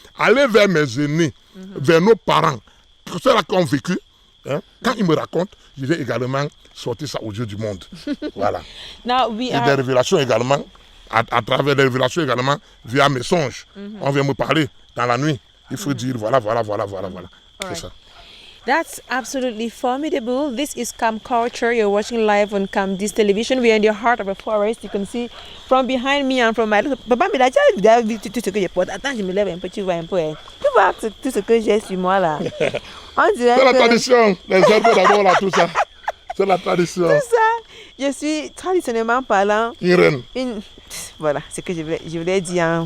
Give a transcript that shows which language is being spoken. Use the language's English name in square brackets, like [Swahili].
[French] Aller vers mes aînés, vers nos parents, ceux-là qui ont vécu. Hein? Quand ils me racontent, je vais également sortir ça aux yeux du monde. Voilà. Et des révélations également, à travers des révélations également, via mes songes. On vient me parler dans la nuit. Il faut dire voilà. C'est ça. [English] That's absolutely formidable. This is Cam Culture. You're watching live on Camdis Television. We are in the heart of a forest. You can see from behind me and from my... [French] Papa, mais là, tu vu tout ce que j'ai porté. Attends, je me lève un peu, tu vois un peu. Tu vois tout ce que j'ai sur moi là. C'est la tradition. Les herbes d'abord là, tout ça. C'est la tradition. Tout ça. Je suis traditionnellement parlant... Une reine. Voilà, c'est ce que je voulais dire en